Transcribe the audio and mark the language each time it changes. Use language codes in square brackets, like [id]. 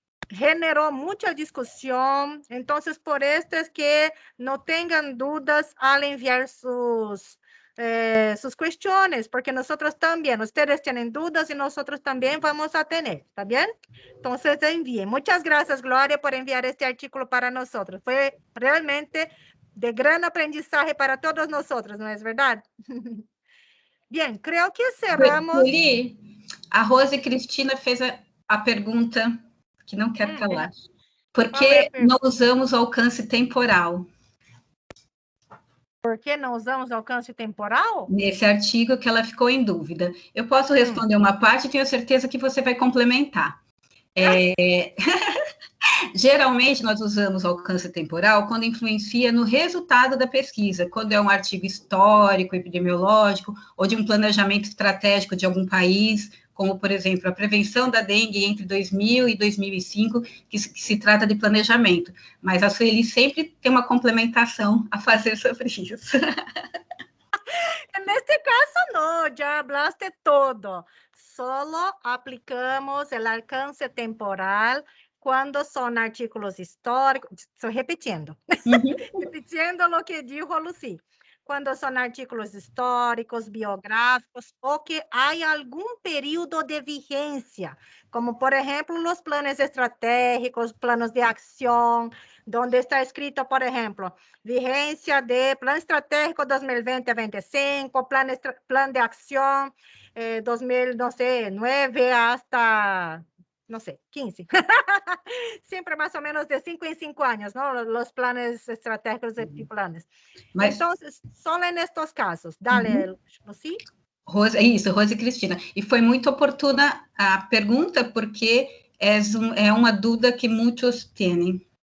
[es] Generó mucha discusión. Entonces, por esto es que no tengan dudas al enviar sus cuestiones, porque nosotros también, ustedes tienen dudas y nosotros también vamos a tener, ¿está bien? Entonces, envíen. Muchas gracias, Gloria, por enviar este artículo para nosotros. Fue realmente de gran aprendizaje para todos nosotros, ¿no es verdad? Bien, creo que cerramos. [pt] Sueli, a Rose Cristina fez a pergunta que não quer calar. Por que não usamos alcance temporal? Por que não usamos alcance temporal? Nesse artigo que ela ficou em dúvida. Eu posso responder uma parte e tenho certeza que você vai complementar. Geralmente, nós usamos alcance temporal quando influencia no resultado da pesquisa, quando é um artigo histórico, epidemiológico, ou de um planejamento estratégico de algum país, como, por exemplo, a prevenção da dengue entre 2000 e 2005, que se trata de planejamento. Mas a Sueli sempre tem uma complementação a fazer sobre isso. Neste caso, [es] no, ya hablaste todo. Solo aplicamos el alcance temporal cuando son artículos históricos. Estoy repitiendo. Repitiendo lo que dijo Lucy. Cuando son artículos históricos, biográficos, o que hay algún periodo de vigencia, como por ejemplo los planes estratégicos, planos de acción, donde está escrito, por ejemplo, vigencia de plan estratégico 2020 a 25, plan de acción 2009 hasta, no sé, 15. Siempre más o menos de 5 en 5 años, ¿no? Los planes estratégicos y planes. Entonces, solo en estos casos. Dale, Lucy. [pt] Rose e Cristina. E foi muito oportuna a pergunta, porque é uma dúvida que muitos têm.